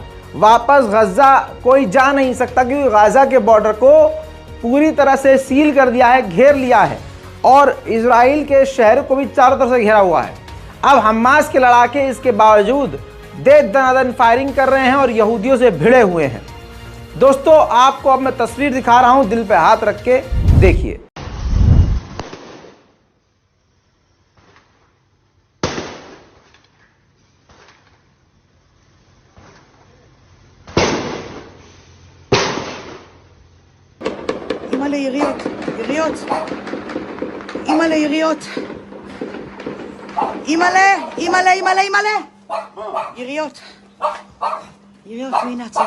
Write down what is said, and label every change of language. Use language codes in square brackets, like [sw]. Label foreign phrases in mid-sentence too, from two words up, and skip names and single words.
[hi] वापस गजा कोई जा नहीं सकता, क्योंकि गाजा के बॉर्डर को पूरी तरह से सील कर दिया है, घेर लिया है, और इजराइल के शहर को भी चारों तरफ से घेरा हुआ है। अब हमास के लड़ाके इसके बावजूद दे दनादन फायरिंग कर रहे हैं और यहूदियों से भिड़े हुए हैं। दोस्तों, आपको अब मैं तस्वीर दिखा रहा हूं, दिल पे हाथ रख के देखिए। [he] אימא'לה יריות, יריות, אימא'לה יריות, אימא'לה, אימא'לה, אימא'לה, אימא'לה, יריות, יריות, והנה הצבא.